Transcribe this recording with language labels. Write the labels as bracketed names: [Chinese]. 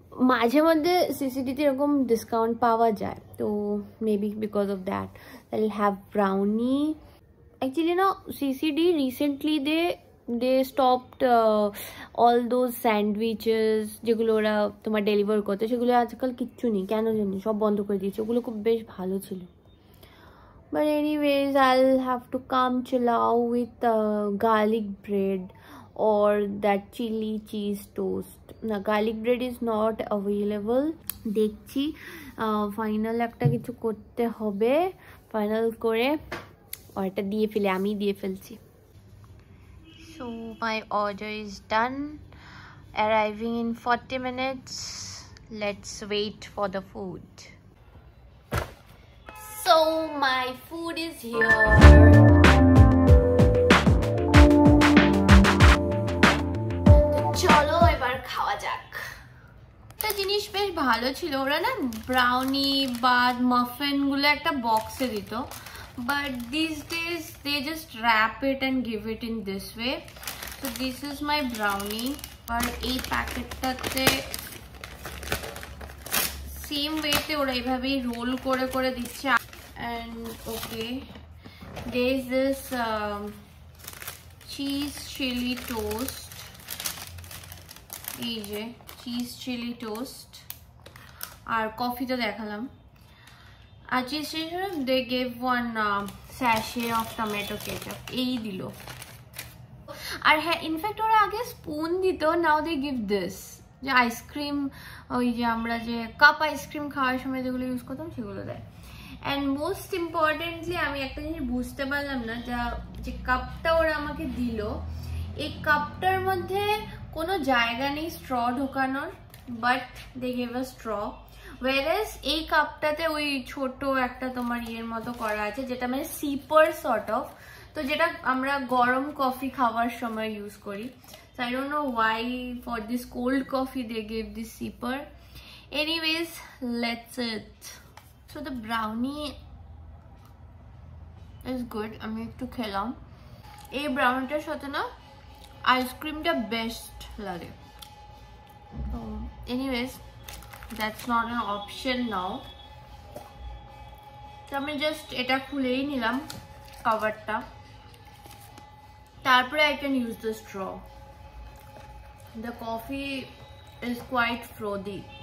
[Bangla] মাঝে মধ্যে সিসিডিতে এরকম ডিসকাউন্ট পাওয়া যায়, তো [English] Maybe because of that I will have brownie. [Bangla] Actually না CCD [English] recently they stopped all those sandwiches [Bangla] যেগুলো ওরা তোমার ডেলিভার করতো, সেগুলো আজকাল কিচ্ছু নেই, কেন জানি সব বন্ধ করে দিয়েছে। ওগুলো খুব বেশ ভালো ছিল। [English] But anyways, I'll have to come chilao with garlic bread or that chili cheese toast. Now garlic bread is not available. [Bangla] দেখছি ফাইনাল একটা কিছু করতে হবে, ফাইনাল করে অর্ডারটা দিয়ে ফেলে, আমি দিয়ে ফেলছি। [English] So my order is done, arriving in 40 minutes. Let's wait for the food. So my food is here. [Bangla] চলো এবার খাওয়া যাক। একটা জিনিস বেশ ভালো ছিল, ওরা না ব্রাউনি বা মাফিন গুলো একটা বক্সে দিত, [English] But these days they just wrap it and give it in this way. So this is my brownie. [Bangla] আর এই প্যাকেটটাতে সেম ওয়েতে ওরা এইভাবেই রোল করে করে দিচ্ছে। [English] And okay, there is this cheese chili toast, cheese chili toast, [Bangla] আর coffee তো দেখালাম। [English] আর cheese chili toast, they gave one sachet of tomato ketchup, [Bangla] এই দিল। আর হ্যাঁ, ইনফ্যাক্ট ওরা আগে স্পুন দিত, [English] now they give this, [Bangla] যে আইসক্রিম, ওই যে আমরা যে কাপ আইসক্রিম খাওয়ার সময় যেগুলো ইউজ করতাম সেগুলো দেয়। [English] and most importantly [Bangla] আমি একটা জিনিস বুঝতে পারলাম না, যে কাপটা ওরা আমাকে দিল, এই কাপটার মধ্যে কোনো জায়গা নেই স্ট্র ঢোকানোর, [English] But they gave a straw. [Bangla] ওয়ারেস এই কাপটাতে ওই ছোট একটা তোমার ইয়ের মতো করা আছে, যেটা মানে [English] sipper sort of, [Bangla] তো যেটা আমরা গরম কফি খাওয়ার সময় ইউজ করি। [English] So I don't know why for this cold coffee they gave this sipper. Anyways, let's eat. So the brownie is good. [Bangla] আমি একটু খেলাম। এই ব্রাউনিটার সাথে না আইসক্রিমটা বেস্ট লাগে। [English] So anyways, that's not an option now. [Bangla] তো আমি জাস্ট এটা খুলেই নিলাম কভারটা, তারপরে [English] I can use the straw. The coffee is quite frothy.